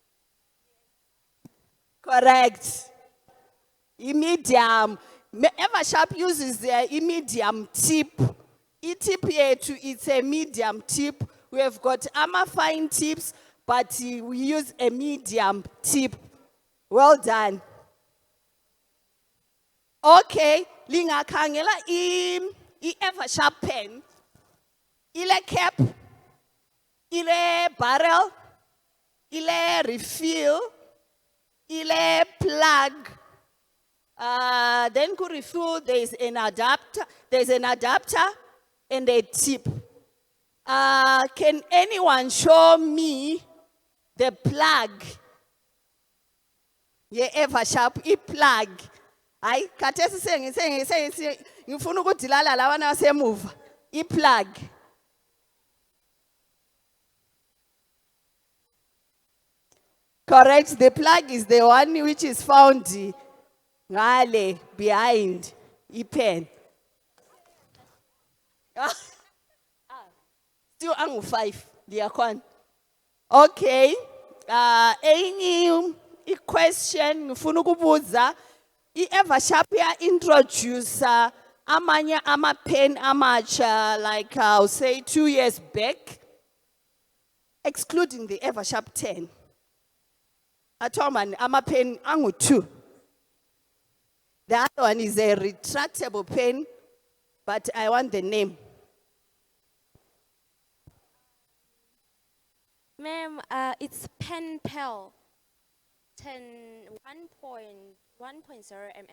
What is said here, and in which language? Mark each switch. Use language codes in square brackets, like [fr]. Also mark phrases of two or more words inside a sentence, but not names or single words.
[en] Correct. Medium. Eversharp uses the medium tip. Tip yethu, it's a medium tip. We have got fine tips, but we use a medium tip. Well done. [nd] Okay, lingakhangela Eversharp pen. Ile cap, ile barrel, ile refill, ile plug. [en] Then ku refill, there's an adapter and a tip. Can anyone show me the plug? [nd] Ye Eversharp plug. Hayi khathesi ngifuna ukudilala lawana wasemuva. [en] Plug. Correct. The plug is the one which is found ngale behind pen. [nd] Still angu 5. Liyakhona. [en] Okay. Any question [nd] ngifuna ukubuza. Eversharp introduce amanye pen amatsha, [en] like I'll say 2 years back, excluding the Eversharp 10. [nd] Atoman pen angu 2. [en] The other one is a retractable pen, but I want the name. Ma'am, it's pen pal. 1.0 mm.